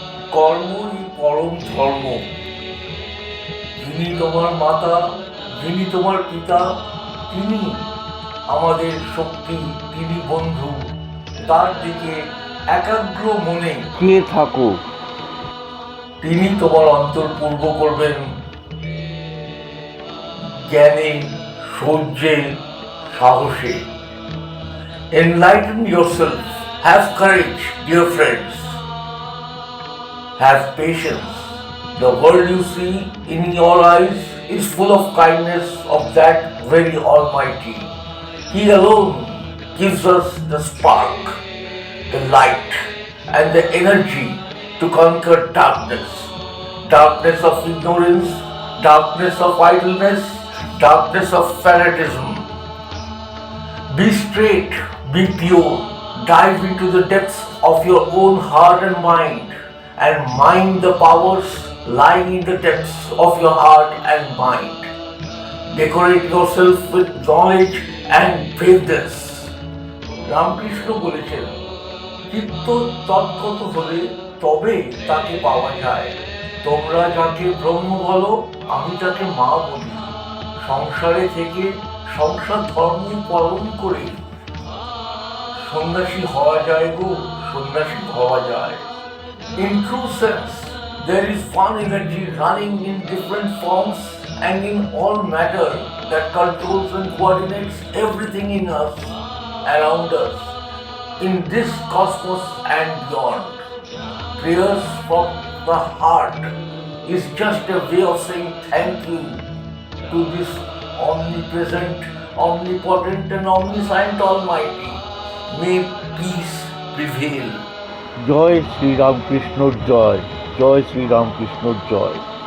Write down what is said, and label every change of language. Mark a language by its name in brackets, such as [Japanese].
[Bangla] কর্মই পরম ধর্ম। যিনি তোমার মাতা, যিনি তোমার পিতা, তিনি আমাদের শক্তি, তিনি বন্ধু। তার দিকে একাগ্র মনে চেয়ে থাকো, তিনি তোমার অন্তর পূর্ব করবেন জ্ঞানে, সৌর্যে, সাহসে। [English] Enlighten yourself, have courage, dear friends, have patience. The world you see in your eyes is full of kindness of that very Almighty. He alone gives us the spark, the light, and the energy to conquer darkness. Darkness of ignorance, darkness of idleness, darkness of fanatism. Be straight, be pure, dive into the depths of your own heart and mind the powers lying in the depths of your heart and mind. Decorate yourself with knowledge and braveness. [Bangla] Ramakrishna বলেছেন, চিত্ত তৎগত হলে তবে তাকে পাওয়া যায়। তোমরা যাকে ব্রহ্ম বলো, আমি তাকে মা বলি। সংসারে থেকে সংসার ধর্ম পালন করে সন্ন্যাসী হওয়া যায় গো, সন্ন্যাসী হওয়া যায়। [English] In true sense, there is one energy running in different forms and in all matter that controls and coordinates everything in us, around us, in this cosmos and beyond. Prayers from the heart is just a way of saying thank you to this omnipresent, omnipotent and omniscient Almighty. May peace prevail. [Bangla] Joy শ্রীরামকৃষ্ণর Joy, Joy শ্রীরামকৃষ্ণর Joy.